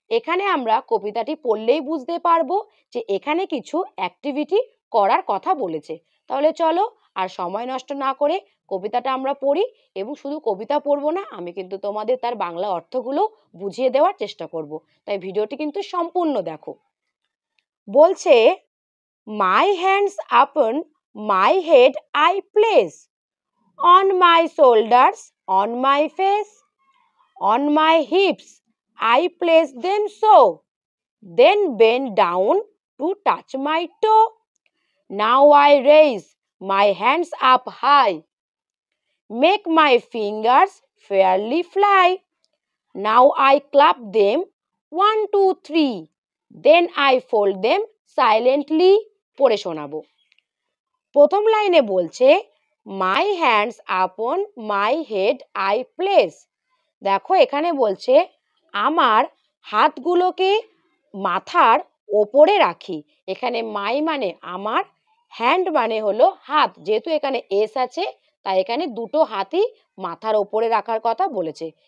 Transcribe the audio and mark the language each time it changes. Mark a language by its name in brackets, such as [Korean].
[Bangla] এখানে আমরা কবিতাটি পড়লেই বুঝতে পারবো যে এখানে কিছু অ্যাক্টিভিটি করার কথা বলেছে। তাহলে চলো আর সময় নষ্ট না করে কবিতাটা আমরা পড়ি, এবং শুধু কবিতা পড়বো না, আমি কিন্তু তোমাদের তার বাংলা অর্থগুলো বুঝিয়ে দেওয়ার চেষ্টা করব। তাই ভিডিওটি কিন্তু সম্পূর্ণ দেখো। বলছে [English] My hands upon my head I place, on my shoulders, on my face, on my hips I place them so, then bend down to touch my toe. Now I raise my hands up high, make my fingers fairly fly. Now I clap them 1 2 3, then I fold them silently. [Bangla] পড়ে শোনাবো। প্রথম লাইনে বলছে [English] My hands upon my head I place. [Bangla] দেখো এখানে বলছে আমার হাতগুলোকে মাথার ওপরে রাখি। এখানে মাই মানে আমার, হ্যান্ড মানে হলো হাত, যেহেতু এখানে এস আছে তাই এখানে দুটো হাতই মাথার ওপরে রাখার কথা বলেছে।